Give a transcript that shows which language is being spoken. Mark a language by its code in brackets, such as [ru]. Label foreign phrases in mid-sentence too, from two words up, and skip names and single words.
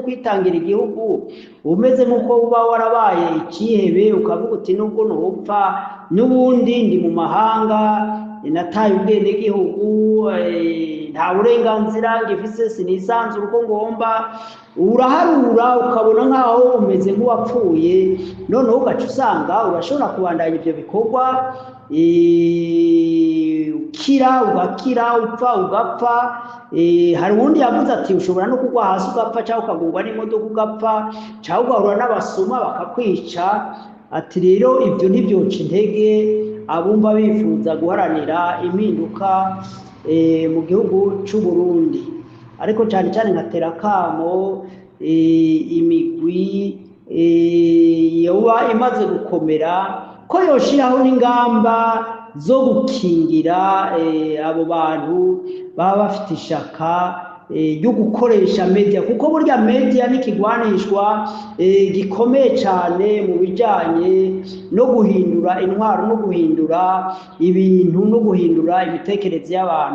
[rn] kwitangira igihugu, umeze nk'uko uba warabaye ikihebe, ukavuga uti nubwo ntupfa n'ubundi ndi mu mahanga, nataye ubwenegihugu, nta burenganzira ngifise, sinisanzura uko ngomba, uraharura ukabona nk'aho umeze nk'uwapfuye, noneho ugaca usanga urashobora kubandanya ibyo bikorwa, ukira ugakira, upfa ugapfa. Hari uwundi yavuze ati ushobora no kugwa hasi ugapfa, cyangwa ukagongwa n'imodoka ugapfa, cyangwa ugahura n'abasuma bakakwica. Ati rero ibyo ntibyoca intege abumva bifuza guharanira impinduka mu gihugu cy'u Burundi. Ariko cyane cyane nkatera akamo imigwi yoba imaze gukomera ko yoshiraho n'ingamba zo gukingira abo bantu baba bafite ishaka yo gukoresha media, kuko burya media n'ikigwanishwa gikomeye cyane mu bijyanye no guhindura intwaro, no guhindura ibintu, no guhindura imitekerereze y'abantu.